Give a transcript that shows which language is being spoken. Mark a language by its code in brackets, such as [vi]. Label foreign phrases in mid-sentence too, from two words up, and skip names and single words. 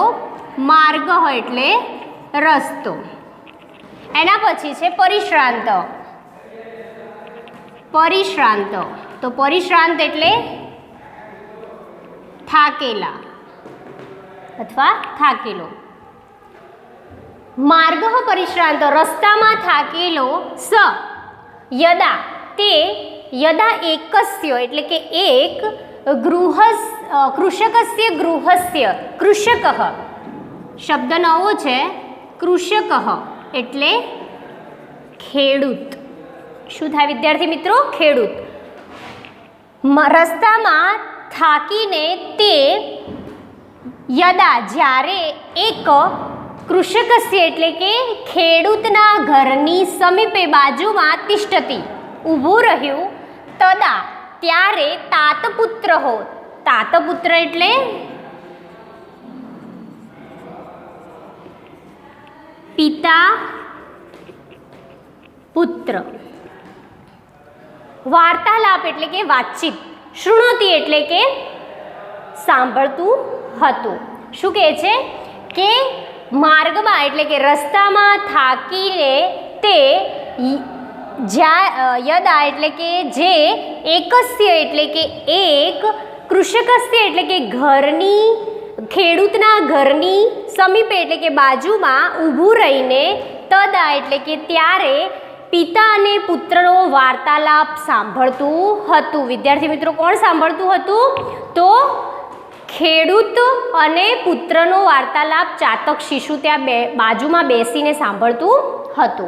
[gu] માર્ગ એટલે રસ્તો, એના પછી છે પરિશ્રાંત। પરિશ્રાંત, તો પરિશ્રાંત એટલે થાકેલા અથવા થાકેલો। [sa] मार्ग परिश्रांत, [gu] રસ્તા માં થાકેલો। [sa] स यदा, ते यदा एकस्य [gu] એટલે કે એક [sa] कृषकस्य गृहस्य, कृषकः [gu] શબ્દ નવો છે। कृषकः એટલે ખેડૂત। શું થાય વિદ્યાર્થી મિત્રો? खेडूत। રસ્તા માં થાકીને [sa] ते यदा [gu] જ્યારે એક कृषकस्य એટલે કે ખેડૂતના ઘરની समीपे બાજુમાં तिष्ठति, ઊભું રહ્યું। तदा त्यारे तातपुत्र हो, तातपुत्र एटले पिता पुत्र। વાર્તાલાપ એટલે કે વાતચીત। शृणोति એટલે કે સાંભળતું હતું। શું કહે છે કે मार्ग માં એટલે કે રસ્તા માં થાકીને [sa] ते यदा [gu] એટલે કે જે एकस्य એટલે કે એક, कृषकस्य એટલે કે ઘરની, ખેડૂતના ઘરની समीपे એટલે કે બાજૂ માં ઊભું રહીને, तदा એટલે કે ત્યારે પિતા અને પુત્રનો વાર્તાલાપ સાંભળતું હતું। વિદ્યાર્થી મિત્રો, કોણ સાંભળતું હતું? તો ખેડૂત અને પુત્રનો વાર્તાલાપ ચાતક શિશુ ત્યાં બાજુમાં બેસીને સાંભળતું હતું।